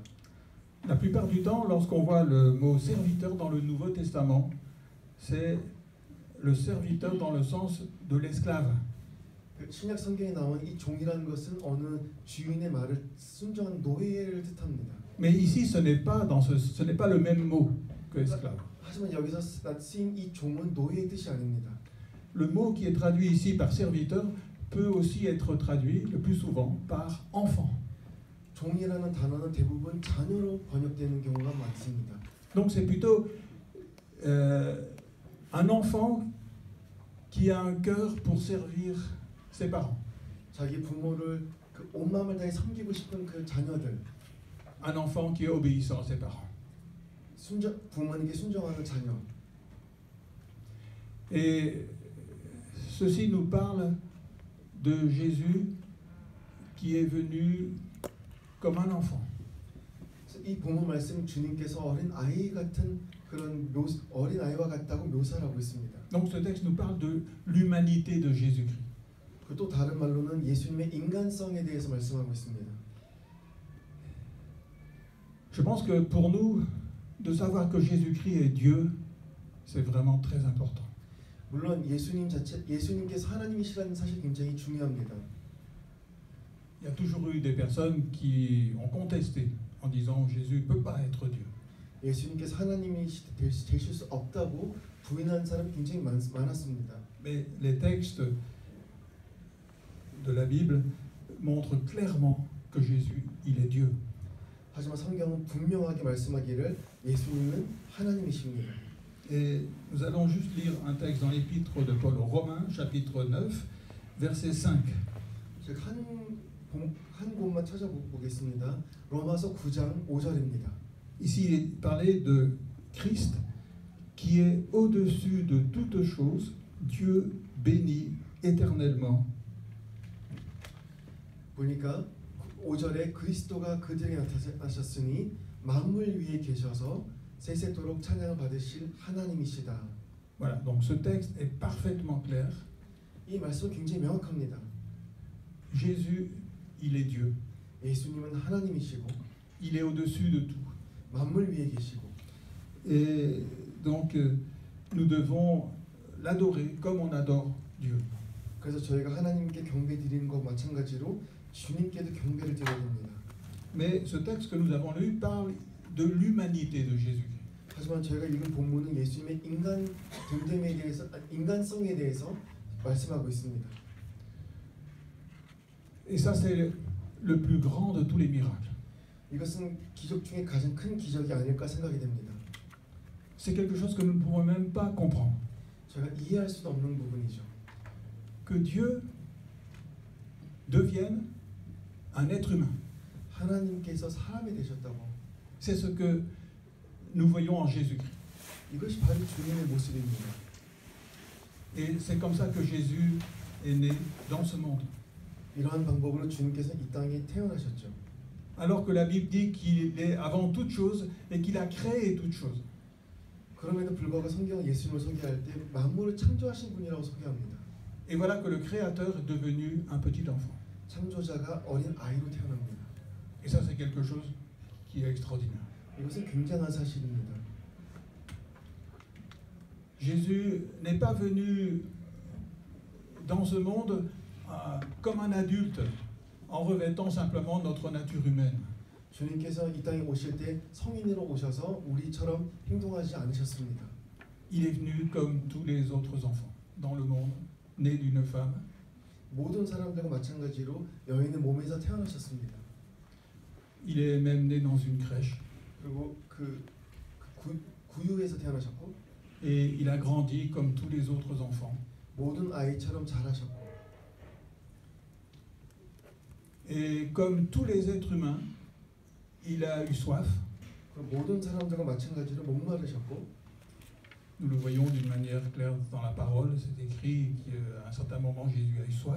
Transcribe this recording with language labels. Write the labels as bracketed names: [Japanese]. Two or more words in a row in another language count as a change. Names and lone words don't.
[French] La plupart du temps, lorsqu'on voit le mot serviteur dans le Nouveau Testament, c'est le serviteur dans le sens de l'esclave. [Korean] 신약 성경에 나온 이 종이라는 것은 어느 주인의 말을 순종한 노예를 뜻합니다. [French] Mais ici, ce n'est pas le même mot que esclave. [Korean] 하지만 여기서 쓰인 이 종은 노예의 뜻이 아닙니다. [French] Le mot qui est traduit ici par serviteur peut aussi être traduit le plus souvent par enfant. [Korean] 종이라는 단어는 대부분 자녀로 번역되는 경우가 많습니다. [French] Donc c'est plutôt un enfant qui a un cœur pour servir ses parents. [Korean] 자기 부모를 온 마음을 다해 섬기고 싶은 그 자녀들. [French] Un enfant qui est obéissant à ses parents. [Korean] 부모님께 순종하는 자녀. [French] Et ceci nous parle de Jésus qui est venu comme un enfant. [Korean] 이 본문 말씀 주님께서 어린 아이 같은 그런 어린 아이와 같다고 묘사를 하고 있습니다. [French] Donc ce texte nous parle de l'humanité de Jésus-Christ. [Korean] 또 다른 말로는 예수님의 인간성에 대해서 말씀하고 있습니다. [French] Je pense que pour nous, de savoir que Jésus-Christ est Dieu, c'est vraiment très important. [Korean] 물론 예수님께서 하나님이시라는 사실 굉장히 중요합니다. [French] Il y a toujours eu des personnes qui ont contesté en disant Jésus ne peut pas être Dieu. [Korean] 예수님께서 하나님이 되실 수 없다고 부인한 사람이 굉장히 많았습니다. [French] Mais les textes de la Bible montrent clairement que Jésus, il est Dieu. [Korean] 하지만 성경은 분명하게 말씀하기를 예수님은 하나님이십니다. [French] Et nous allons juste lire un texte dans l'épître de Paul aux Romains, chapitre 9, verset 5. [Korean] 제가 한 곳만 찾아보겠습니다. 로마서 9장 5절입니다. [French] Ici, il est parlé de Christ qui est au-dessus de toutes choses, Dieu béni éternellement. [Korean] 보니까 5절에 그리스도가 그들에게 나타나셨으니 만물 위에 계셔서 세세토록 찬양을 받으실 하나님이시다. [French] Voilà, donc ce texte est parfaitement clair. [Korean] 이 말씀은 굉장히 명확합니다. [French] Jésus, il est Dieu. [Korean] 예수님은 하나님이시고 [French] Il est au-dessus de tout. [Korean] 만물 위에 계시고 [French] Et donc, nous devons l'adorer comme on adore Dieu. [Korean] 그래서 저희가 하나님께 경배 드리는 것 마찬가지로 주님께도 경배를 드려야 됩니다. [French] Mais ce texte que nous avons lu parle de l'humanité de Jésus-Christ. [Korean] 하지만 저희가 읽은 본문은 예수님의 인간성에 대해서 말씀하고 있습니다. [French] Et ça, c'est le plus grand de tous les miracles. [Korean] 이것은 기적 중에 가장 큰 기적이 아닐까 생각이 됩니다. [French] C'est quelque chose que nous ne pouvons même pas comprendre. [Korean] 저희가 이해할 수도 없는 부분이죠. [French] Que Dieu devienne un être humain. [Korean] 하나님께서 사람이 되셨다고. [French] C'est ce que nous voyons en Jésus-Christ. [Korean] 이것이 바로 주님의 모습입니다. [French] Et c'est comme ça que Jésus est né dans ce monde. [Korean] 이러한 방법으로 주님께서 이 땅에 태어나셨죠. [French] Alors que la Bible dit qu'il est avant toute chose et qu'il a créé toute chose. [Korean] 그럼에도 불구하고 성경은 예수님을 소개할 때 만물을 창조하신 분이라고 소개합니다. [French] Et voilà que le Créateur est devenu un petit enfant. [Korean] 창조자가 어린 아이로 태어납니다. [French] Et ça, c'est quelque chose qui est extraordinaire. [Korean] 이것은 굉장한 사실입니다. [French] Jésus n'est pas venu dans ce monde comme un adulte, en revêtant simplement notre nature humaine. [Korean] 주님께서 이 땅에 오실 때 성인으로 오셔서 우리처럼 행동하지 않으셨습니다. [French] Il est venu comme tous les autres enfants dans le monde, né d'une femme. [Korean] 모든 사람들과 마찬가지로 여인의 몸에서 태어나셨습니다. [French] Il est même né dans une crèche. [Korean] 그리고 구유에서 태어나셨고. [French] Et il a grandi comme tous les autres enfants. [Korean] 모든 아이처럼 자라셨고 [French] Et comme tous les êtres humains, il a eu soif. [Korean] 그리고 모든 사람들과 마찬가지로 목마르셨고 [French] Nous le voyons d'une manière claire dans la parole. C'est écrit qu'à un certain moment, Jésus a eu soif.